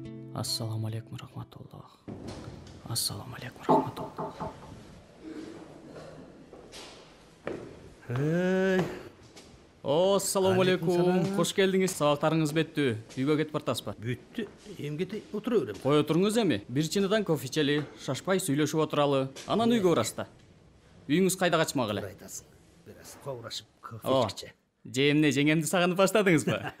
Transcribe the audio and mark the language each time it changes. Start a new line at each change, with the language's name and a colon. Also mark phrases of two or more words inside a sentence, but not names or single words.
Arabic: السلام عليكم رحمة الله السلام عليكم رحمة الله. السلام عليكم.
Kyrgyz: Хош келдиңиз. Сабактарыңыз бүттү. Үйгө кетип бартасызбы? Бүттү. Эмгете отура берем. Кой отуруңуз эми. Бир чыныдан кофе ичели, шашпай сүйлөшүп отуралы. Анан үйгө барасызда. Үйүңүз кайда качмак эле? Айтасың. Biraz ковурашып кофе иче. Же эмне, жеңемди сагынып баштадыңызбы?